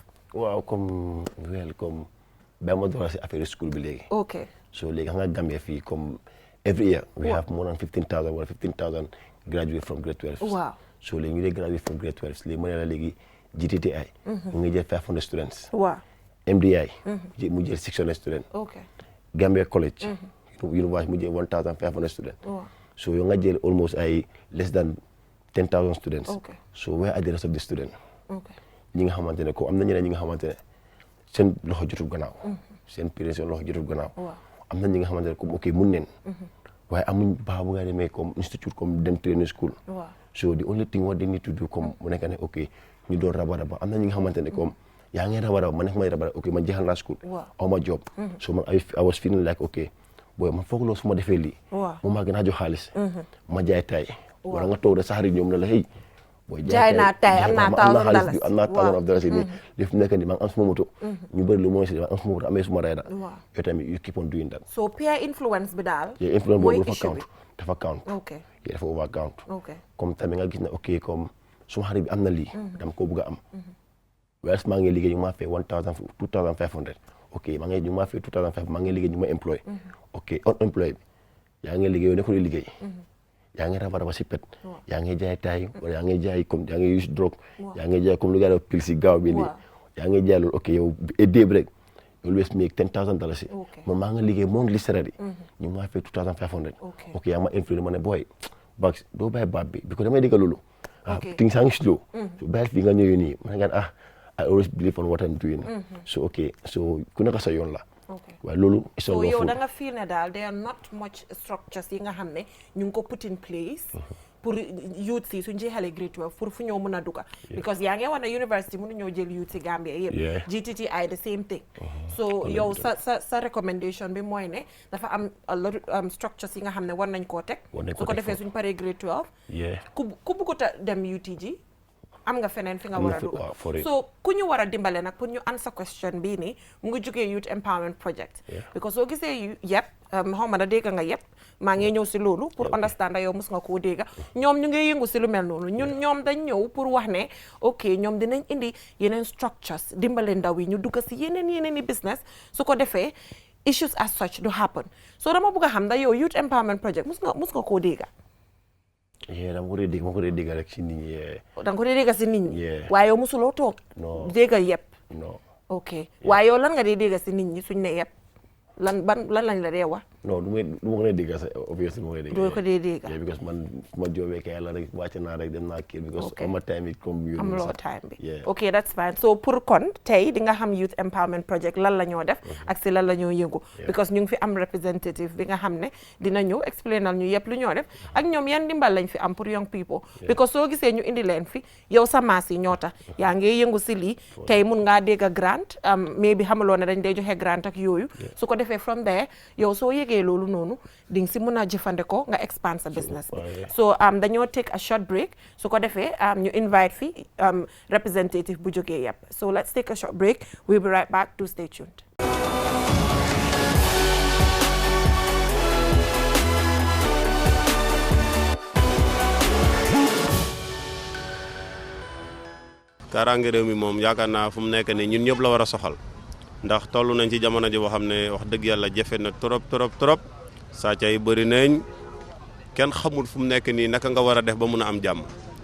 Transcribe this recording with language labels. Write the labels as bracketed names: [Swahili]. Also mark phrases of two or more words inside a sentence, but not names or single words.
[Wolof] waaw comme ba ma door si affaire school bi léegi ok [English] so [Wolof] léegi xam nga Gambia fii [English] comme every year we have more than 15,000 wala 15,000 graduate from grade 12 [Wolof] waaw so léegi ñu dee [English] graduate from grade 12 [Wolof] léegi mu ne la léegi GTTI mu ngi jël 500 students waaw MDI mu jël 600 students Gambia College University mu jël 1,500 students so yow nga jël almost ay [English] less than 10,000 students so where are the rest of the students [Wolof] ñi nga xamante ne ko am na ñeneen ñi nga xamante ne seen loxo jotul gannaaw seen parents seen loxo jotul gannaaw am na ñi nga xamante ne comme ok mun neen waaye amuñ baax bu nga demee comme institute comme dem training school [English] so the only thing what they need to do [Wolof] comme mu nekk ne ok ñu doon raba am na ñi nga xamante ne comme yaa ngi raba man nekk may raba ok man jeexal naa school aw ma job so man [English] I was feeling like ok boy [Wolof] man foog loolu su ma defee lii moom maa gën a jox xaalis ma jaay tay wala nga toog de saxari ñoom ne la [English] hey boy [Wolof] jaay naa tay am naa $1,000 am naa $1,000 nii li fi nekk nii maa ngi am suma moto ñu bëri lu mooy si maa ngi am suma moto amee suma rayda yow tamit [English] you keep on doing that [Wolof] so [English] peer influence [Wolof] bi daal influence boobu dafa count ok dafa [English] over count [Wolof] comme tamit nga gis ne ok comme suma xarit bi am na lii dama ko bëgg a am wees maa ngi liggéey ñu ma fay 2,500 ok maa ngi ma fay 2,500 maa ngi liggéey ñu ma employé ok unemployed yaa ngi liggéey yow nekkul liggéey yaa ngi raba si pet yaa ngi jaay taay wala yaa ngi jaay comme yaa ngi use drogue yaa ngi jaay comme lu gaa def pil si gaaw bi nii yaa ngi jaay loolu ok yow déeb rek [English] you always make $10,000 [Wolof] man maa ngi liggéey moo ngi listerari ñu ma fay 2,500 ok yaa ma influé ma ne boy bags doo bàyyi baab bi because damay dégg loolu [English] things are slow [Wolof] so bàyyi fii nga ñëwee nii ma ne nga [English] I always believe on what I'm doing [Wolof] so ok so ku nekk sa yoon la waaye loolu so yow da nga feel ne daal [English] there are not much structures [Wolof] yi nga xam ne ñu ngi ko [English] put in place [Wolof] pour youth si suñ jeexalee grade 12 pour fu ñëw mën a duga because yaa ngi wax ne university mënu ñëw jël youth si Gambia yëpp GTTI [English] the same thing [Wolof] so yow sa recommendation bi mooy ne dafa am [English] a lot structures [Wolof] yi nga xam ne war nañ koo teg su ko defee suñ paree grade 12 ku bëggut a dem UTG am nga feneen fi nga war a dugal so ku ñu war a dimbale nag pour ñu [English] answer question [Wolof] bii nii mu ngi jógee Youth Empowerment Project because soo gisee yëpp xaw ma da dégg nga yëpp maa ngi ñëw si loolu pour understand yow mos nga koo dégga ñoom ñu ngi yëngu si lu mel noonu ñoom dañ ñëw pour wax ne ok ñoom dinañ indi yeneen structures dimbale ndaw yi ñu dugg si yeneen i business su ko defee [English] issues as such do happen [Wolof] so dama bëgg a xam da yow Youth Empowerment Project mos nga koo dégga dama ko dee dégg rek si nit ñi da nga ko dee dégg si nit ñi waaye yow mosuloo toog dégg yëpp non ok waaye yow lan nga dee dégg si nit ñi suñ ne yëpp lan lañ la dee wax non du ma ko dee dégg sax obviously ma ko dee dégg doo ko dee dégg because man ma joobee kay yàlla rek wàcc naa rek dem naa kii because ama time it comme you am loo time bi ok [English] that's fine [Wolof] so pour kon tey di nga xam Youth Empowerment Project lan la ñoo def ak si lan la ñoo yëngu because ñu ngi fi am representative bi nga xam ne dina ñëw explainal ñu yëpp lu ñoo def ak ñoom yan dimbal lañ fi am pour young people because soo gisee ñu indi leen fi yow sa maas yi ñoo tax yaa ngi yëngu si lii tey mun ngaa dégg grant mais bi xamuloo ne dañ dee joxe grant ak yooyu su ko defee [English] from there [Wolof] yow soo yëgee loolu noonu di nga si mën a jëfandikoo nga expand sa business bi so dañoo [English] take a short break [Wolof] su ko defee ñu invite fi representative bu jógee yëpp so [English] let's take a short break we'll be right back to stay tuned. [Wolof] kaaraange réew mi moom yaakaar naa fu mu nekk nii ñun ñëpp la war a soxal ndax toll nañ ci jamono ji boo xam ne wax dëgg yàlla jafe na trop sàcca yi bëri nañ kenn xamul fu mu nekk nii naka nga war a def ba mun a am jàmm